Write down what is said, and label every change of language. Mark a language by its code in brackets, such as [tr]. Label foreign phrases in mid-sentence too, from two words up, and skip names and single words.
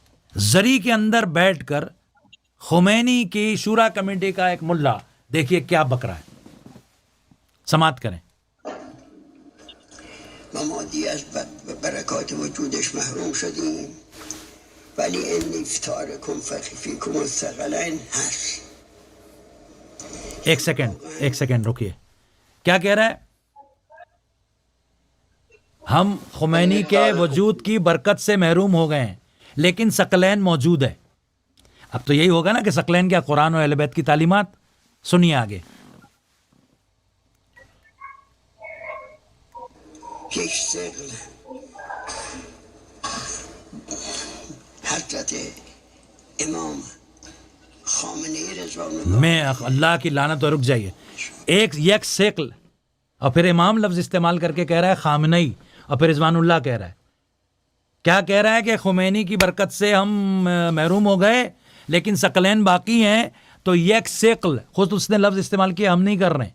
[ur] زری کے اندر بیٹھ کر خمینی کی شورا کمیٹی کا ایک ملا دیکھیے کیا بک رہا ہے، سماعت کریں. [fa] ما مادی از برکات وجودش محروم شدیم ولی [ar] ان افطارکم فیکم الثقلین [fa] هست. [ur] ایک سیکنڈ رکیے، کیا کہہ رہا ہے؟ ہم خمینی کے وجود کی برکت سے محروم ہو گئے ہیں لیکن ثقلین موجود ہے. اب تو یہی ہوگا نا کہ ثقلین کیا؟ قرآن اور اہل بیت کی تعلیمات. سنیے آگے. [fa] یک ثقل حضرت امام خامنه‌ای رضوان الله [ur] میں اللہ کی لعنت. رک جائیے، [fa] یک ثقل [ur] اور پھر امام لفظ استعمال کر کے کہہ رہا ہے خامنئی، اور پھر [ar] رضوان اللہ [ur] کہہ رہا ہے. کیا کہہ رہا ہے کہ خمینی کی برکت سے ہم محروم ہو گئے لیکن ثقلین باقی ہیں. تو [fa] یک ثقل [ur] خود اس نے لفظ استعمال کیا، ہم نہیں کر رہے ہیں.